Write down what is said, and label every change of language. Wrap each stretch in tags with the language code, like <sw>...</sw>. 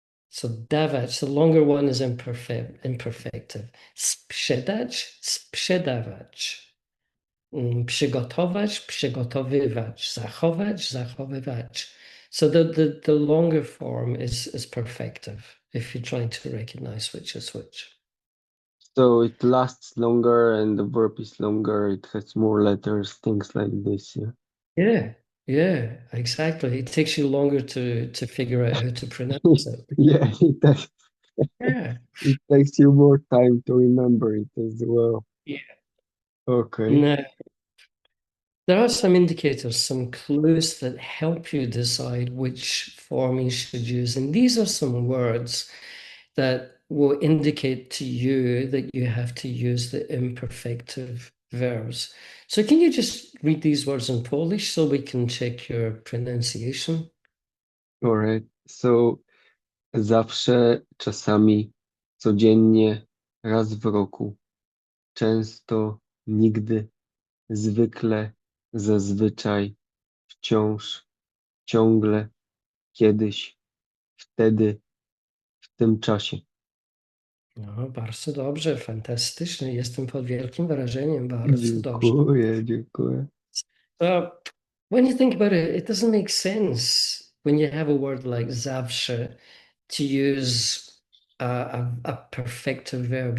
<en>So dawać, the longer one is imperfective.</en> <pl>Sprzedać, sprzedawać. Przygotować, przygotowywać. Zachować, zachowywać.</pl> <en>So the longer form is perfective, if you're trying to recognize which is which. So it lasts longer and the verb is longer. It has more letters, things like this. Yeah. Yeah, yeah, exactly. It takes you longer to figure out how to pronounce it. Yeah, Yeah. it takes you more time to remember it as well. Yeah. Okay. Now, there are some indicators, some clues that help you decide which form you should use. And these are some words that will indicate to you that you have to use the imperfective verbs. So can you just read these words in Polish so we can check your pronunciation? All right.</en> <pl>So zawsze, czasami, codziennie, raz w roku, często, nigdy, zwykle, zazwyczaj, wciąż, ciągle, kiedyś, wtedy, w tym czasie. No, bardzo dobrze, fantastycznie. Jestem pod wielkim wrażeniem, bardzo dobrze. Dziękuję, dziękuję.</pl> <en>So when you think about it, it doesn't make sense when you have a word like zawsze to use a perfective verb.</en>